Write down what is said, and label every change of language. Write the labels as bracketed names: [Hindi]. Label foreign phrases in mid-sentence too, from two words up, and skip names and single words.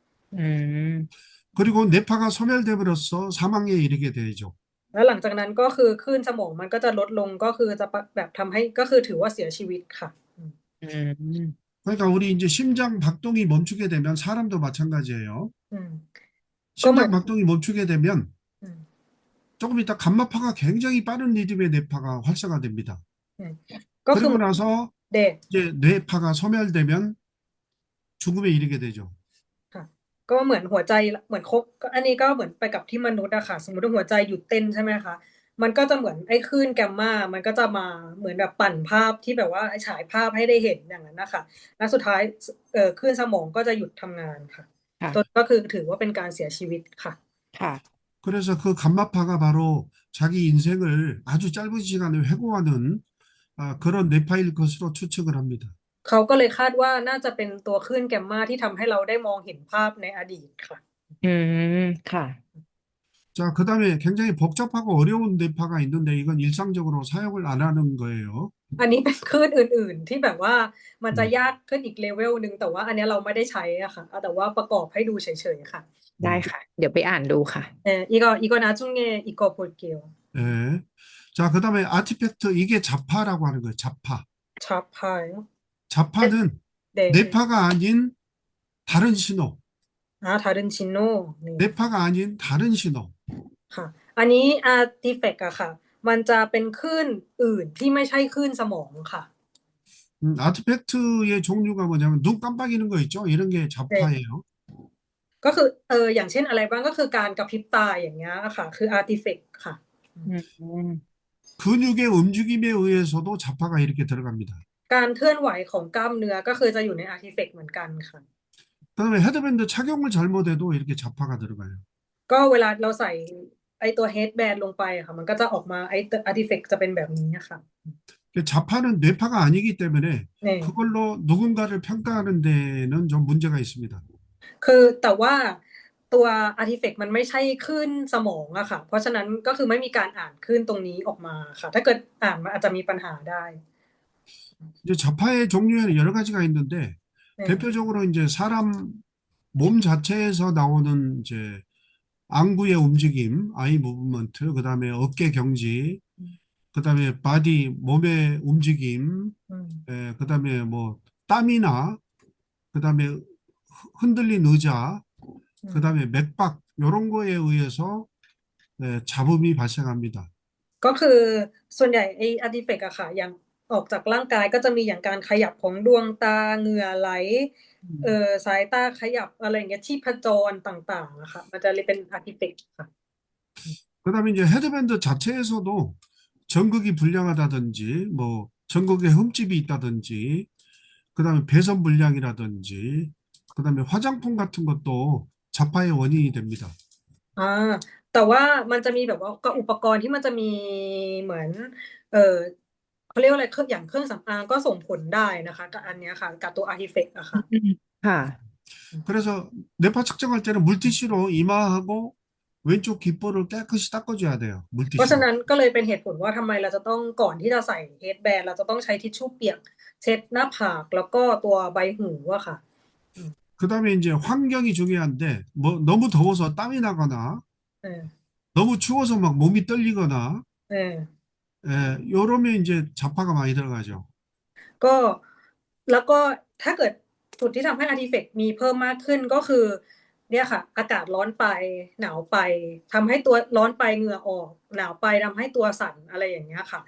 [Korean] อืม 그리고 뇌파가 소멸돼 버려서 사망에 이르게 되죠. [Thai] แล้วหลังจากนั้นก็คือคลื่นสมองมันก็จะลดลงก็คือจะแบบทำให้ก็คือถือว่าเสียชีวิตค่ะ อืม [Korean] 그러니까 우리 이제 심장 박동이 멈추게 되면 사람도 마찬가지예요. [Thai] อืมก็เหมือ [Korean] 심장 [Thai] น [Korean] 박동이 멈추게 되면 อืม 조금 있다 감마파가 굉장히 빠른 리듬의 뇌파가 활성화됩니다. [Thai] อืมก็คือ [Korean] 그리고 [Thai] เหมือน [Korean] 나서 [Thai] เด็ก [Korean] 이제 뇌파가 소멸되면 죽음에 이르게 되죠. [Thai] ค่ะก็เหมือนหัวใจเหมือนก็อันนี้ก็เหมือนไปกับที่มนุษย์อะค่ะสมมติว่าหัวใจหยุดเต้นใช่ไหมคะมันก็จะเหมือนไอ้คลื่นแกมมามันก็จะมาเหมือนแบบปั่นภาพที่แบบว่าฉายภาพให้ได้เห็นอย่างนั้นนะคะแล้วสุดท้ายคลื่นสมองก็จะหยุดทำงานค่ะ ค่ะ ตัวก็คือถือว่าเป็นการเสียชีวิตค่ะ ค่ะ [Korean] 그래서 그 감마파가 바로 자기 인생을 아주 짧은 시간에 회고하는 그런 뇌파일 것으로 추측을 합니다. [Thai] เขาก็เลยคาดว่าน่าจะเป็นตัวคลื่นแกมมาที่ทำให้เราได้มองเห็นภาพในอดีตค่ะ อืม ค่ะ [Korean] 자, 그다음에 굉장히 복잡하고 어려운 뇌파가 있는데 이건 일상적으로 사용을 안 하는 거예요. [Thai] อันนี้เป็นคลื่นอื่นๆที่แบบว่ามันจะ 음. ยากขึ้นอีกเลเวลหนึ่งแต่ว่าอันเนี้ยเราไม่ได้ใช้อะค่ะเอาแต่ว่าประกอบให้ดูเฉยๆค่ะ ได้ค่ะ เดี๋ยวไปอ่านดูค่ะ [Korean] 이거 나중에 이거 볼게요. 예. 자, 그다음에 아티팩트 이게 자파라고 하는 거예요. 자파. 자파요? 자파는 네. 뇌파가 아닌 다른 신호. 아, 다른 진로. 네. 뇌파가 아닌 다른 신호. [Thai] ค่ะ อันนี้ artifact อะค่ะ มันจะเป็นคลื่นอื่นที่ไม่ใช่คลื่นสมองค่ะ [Korean] 아티팩트의 종류가 뭐냐면 눈 깜빡이는 거 있죠? 이런 게 자파예요. [Thai] ก็คืออย่างเช่นอะไรบ้างก็คือการกระพริบตาอย่างเงี้ยค่ะ คือ artifact ค่ะ อืม [Korean] 근육의 움직임에 의해서도 자파가 이렇게 들어갑니다. [Thai] การเคลื่อนไหวของกล้ามเนื้อก็คือจะอยู่ใน artifact เหมือนกันค่ะ [Korean] 그다음에 헤드밴드 착용을 잘못해도 이렇게 자파가 들어가요. [Thai] ก็เวลาเราใส่ไอตัว headband ลงไปอะค่ะ มันก็จะออกมาไอ artifact จะเป็นแบบนี้ค่ะ [Korean] 자파는 뇌파가 아니기 때문에 [Thai] นี่ [Korean] 그걸로 누군가를 평가하는 데는 좀 문제가 있습니다. [Thai] คือแต่ว่าตัว artifact มันไม่ใช่คลื่นสมองอะค่ะ เพราะฉะนั้นก็คือไม่มีการอ่านคลื่นตรงนี้ออกมาค่ะ ถ้าเกิดอ่านมันอาจจะมีปัญหาได้ [Korean] 이제 자파의 종류에는 여러 가지가 있는데 [Thai] เนี่ย [Korean] 대표적으로 이제 사람 몸 자체에서 나오는 이제 안구의 움직임, [English] eye movement, [Korean] 그다음에 어깨 경지, 그다음에 바디 몸의 움직임, อืม 그다음에 뭐 땀이나 그다음에 흔들린 의자, อืม 그다음에 맥박 이런 거에 의해서 잡음이 발생합니다. [Thai] ก็คือส่วนใหญ่ไอ้ artifact อะค่ะ อย่างออกจากร่างกายก็จะมีอย่างการขยับของดวงตาเหงื่อไหล สายตาขยับอะไรอย่างเงี้ยชีพจรต่างๆอะค่ะ มันจะเรียกเป็น artifact ค่ะ [Korean] 그다음에 이제 헤드밴드 자체에서도 전극이 불량하다든지 뭐 전극에 흠집이 있다든지 그다음에 배선 불량이라든지 그다음에 화장품 같은 것도 자파의 원인이 됩니다. [Thai] อ่าแต่ว่ามันจะมีแบบว่าก็อุปกรณ์ที่มันจะมีเหมือนเออเขาเรียกว่าอะไรเครื่องอย่างเครื่องสำอางก็ส่งผลได้นะคะกับอันเนี้ยค่ะกับตัว artifact อะค่ะ ค่ะ [Korean] 그래서 뇌파 측정할 때는 물티슈로 이마하고 왼쪽 귓볼을 깨끗이 닦아줘야 돼요. [Thai] เพราะฉะ [Korean] 물티슈로. [Thai] นั้นก็เลยเป็นเหตุผลว่าทำไมเราจะต้องก่อนที่จะใส่ headband เราจะต้องใช้ทิชชู่เปียกเช็ดหน้าผากแล้วก็ตัวใบหูอะค่ะ [Korean] 그다음에 이제 환경이 중요한데 뭐 너무 더워서 땀이 나거나 เออ 너무 추워서 막 몸이 떨리거나 เออ 요러면 이제 자파가 많이 들어가죠. [Thai] ก็แล้วก็ถ้าเกิดจุดที่ทำให้ artifact มีเพิ่มมากขึ้นก็คือ เนี่ยค่ะ อากาศร้อนไปหนาวไปทำให้ตัวร้อนไปเหงื่อออกหนาวไปทำให้ตัวสั่นอะไรอย่างเงี้ยค่ะ